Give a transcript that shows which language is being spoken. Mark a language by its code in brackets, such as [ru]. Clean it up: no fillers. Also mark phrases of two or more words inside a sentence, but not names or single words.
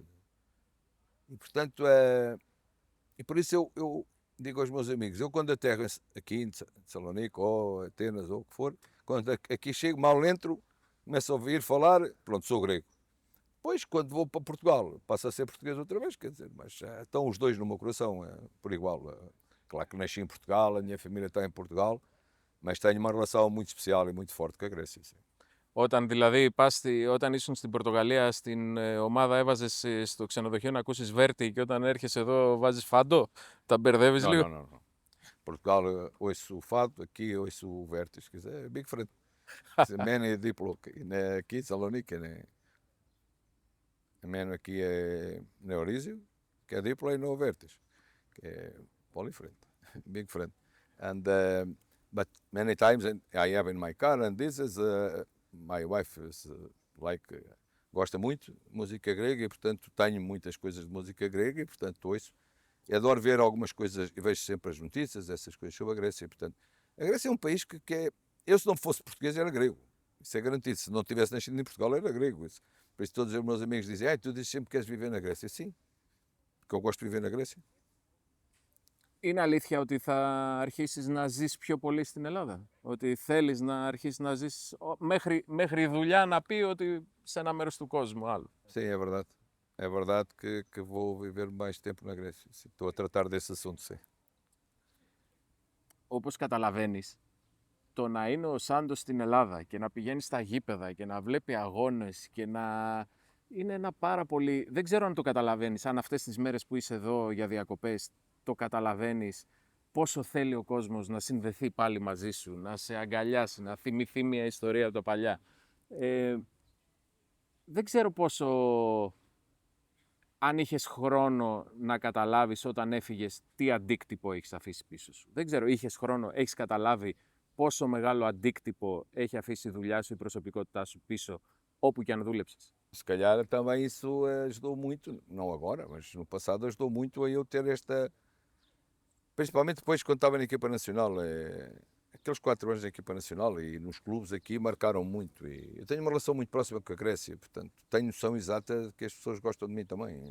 [pt] E portanto, e por isso eu digo aos meus amigos, eu quando aterro aqui em Salónica ou Atenas ou o que for, quando aqui chego, mal entro, começo a ouvir falar, pronto, sou grego. Depois, quando vou para Portugal, passo a ser português outra vez, quer dizer, mas estão os dois no meu coração, por igual. Claro que nasci em Portugal, a minha família está em Portugal, mas tenho uma relação muito especial e muito forte com a Grécia. Sim. [el] Όταν δηλαδή όταν ήσουν στην Πορτογαλία, στην ομάδα έβαζες στο ξενοδοχείο να ακούσεις Βέρτη και όταν έρχεσαι εδώ βάζεις φάντο, τα μπερδεύεις λίγο? [pt] Não. Portugal ouço o fado, aqui ouço o Vertis, quer dizer, é bem diferente. Mene é diplo, aqui Salónica, né? Mene aqui é Neorísio, que é diplo, e no Vertis, que é [en] different, big different. And but many times I have in my car, and this is my wife is [pt] gosta muito de música grega e portanto tenho muitas coisas de música grega e portanto ouço. E adoro ver algumas coisas e vejo sempre as notícias, essas coisas sobre a Grécia. E, portanto, a Grécia é um país que é... Eu, se não fosse português, era grego. Isso é garantido. Se não tivesse nascido em Portugal, era grego. Isso. Por isso todos os meus amigos dizem, tu dizes sempre que queres viver na Grécia. Sim, porque eu gosto de viver na Grécia. [el] Είναι αλήθεια ότι θα αρχίσεις να ζεις πιο πολύ στην Ελλάδα? Ότι θέλεις να αρχίσεις να ζεις μέχρι η δουλειά να πει ότι σε ένα μέρος του κόσμου άλλο? [pt] Sim, é verdade. É verdade que vou viver mais tempo na Grécia. Sim, estou a tratar desse assunto, sim. [el] Όπως καταλαβαίνεις, το να είναι ο Σάντος στην Ελλάδα και να πηγαίνει στα γήπεδα και να βλέπει αγώνες και να... είναι ένα πάρα πολύ... Δεν ξέρω αν το καταλαβαίνεις, αν αυτές τις μέρες που είσαι εδώ για διακοπές το καταλαβαίνεις, πόσο θέλει ο κόσμος να συνδεθεί πάλι μαζί σου, να σε αγκαλιάσει, να θυμηθεί μια ιστορία από τα παλιά. Δεν ξέρω πόσο, αν είχες χρόνο να καταλάβεις όταν έφυγες τι αντίκτυπο έχεις αφήσει πίσω σου. Δεν ξέρω, είχες χρόνο, έχεις καταλάβει πόσο μεγάλο αντίκτυπο έχει αφήσει η δουλειά σου, η προσωπικότητά σου πίσω, όπου και αν δούλεψες. [pt] Se calhar também isso ajudou muito, não agora, mas no passado ajudou muito a eu ter esta. Principalmente depois quando estava na equipa nacional. Aqueles 4 anos na equipa nacional e nos clubes aqui marcaram muito. E eu tenho uma relação muito próxima com a Grécia, portanto tenho noção exata de que as pessoas gostam de mim também.